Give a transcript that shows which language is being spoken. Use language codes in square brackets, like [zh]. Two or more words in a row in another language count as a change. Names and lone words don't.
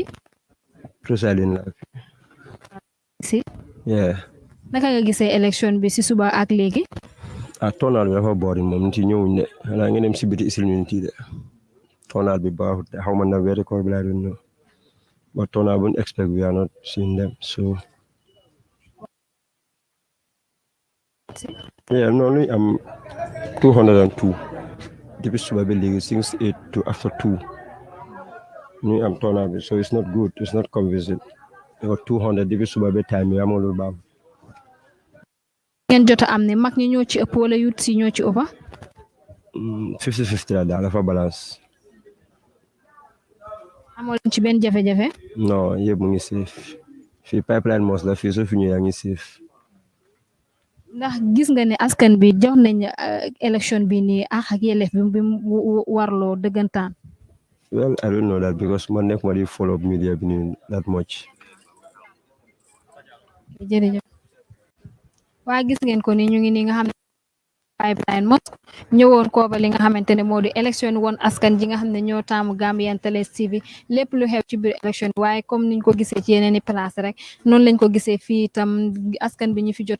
[wo] Rosaline la. si. naka nga gisee élection bi si suba ak léegi. turnout bi dafa boori moom nit yi ñëwuñ de xanaa ngeen dem si biti isil nit yi de turnout bi baaxut de xaw ma na weeri koor bi laa doon ñëw but turnout buñ expect [en] we are not seeing them so Yeah, normally I'm 202. [wo] Depuis suba ba léegi [en] since 8 to after 2. [wo] Ni am turnout bi, [en] so it's not good. It's not convincing. [wo] About 200 depuis suba ba time yi amul lu baax. ngeen jot a am ne mag ñi ñoo ci ëpp wala youth si ñoo ci ëpp 50-50 la daal dafa balance. amoo leen ci benn jafe-jafe Non, yëpp mu ngi safe. Fii pipeline mos la fii soo fi ñëwee yaa ngi safe. ndax gis nga ne askan bi jox nañ élection bi nii ak yelleef bi mu warloo dëggantaan. [en] Well, I don't know that because [wo] man nekk ma di [en] follow up media bi nii that much. [wo] jërëjëf waa gis ngeen ko ni ñu ngi nii nga xam ne pipeline mosque ñëwoon kooba li nga xamante ne moo di élection woon askan ji nga xam ne ñoo taamu Gambian Talents TV lépp lu xew ci biir élection waaye comme niñ ko gisee ci yeneen i place rek noonu lañ ko gisee fii itam askan bi ñu fi jot